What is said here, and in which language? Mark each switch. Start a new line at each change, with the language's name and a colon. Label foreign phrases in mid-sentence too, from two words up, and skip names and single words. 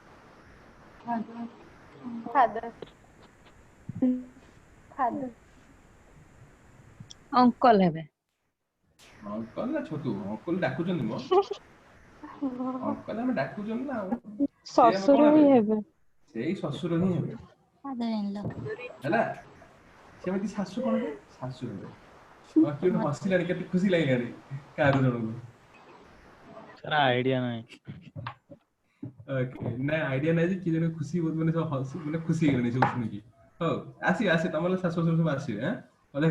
English: Uncle have.
Odia: ଅଙ୍କଲ ନା ଛୋଟୁ ଅଙ୍କଲ ଡାକୁଛନ୍ତି ମୋ ଅଙ୍କଲ ଆମେ ଡାକୁଛନ୍ତି ନା ଆଉ ସେ ଆମେ ଶ୍ୱଶୁର କଣ ହିଁ ହେବେ ହେବେ ସେଇ ଶ୍ୱଶୁର ହିଁ ହେବେ
English: Father in law.
Odia: ହେଲା ସେମିତି ଶାଶୁ କଣ ହେବେ ଶାଶୁ ହେବେ କିଏ ହସିଲାଣି କେତେ ଖୁସି ଲାଗିଲାଣି କାହାକୁ ଜଣଙ୍କୁ ସାର୍ ଆଇଡିଆ ନାହିଁ ଓକେ ନା ଆଇଡିଆ ନାହିଁ ଯେ କିଏ ଜଣେ ଖୁସି ବହୁତ ମାନେ ସବୁ ମାନେ ଖୁସି ହେଇଗଲେଣି ସବୁ ଶୁଣିକି ହଉ ଆସି ତମର ଶାଶୁ ଶ୍ୱଶୁର ସବୁ ଆସିବେ ଦେଖ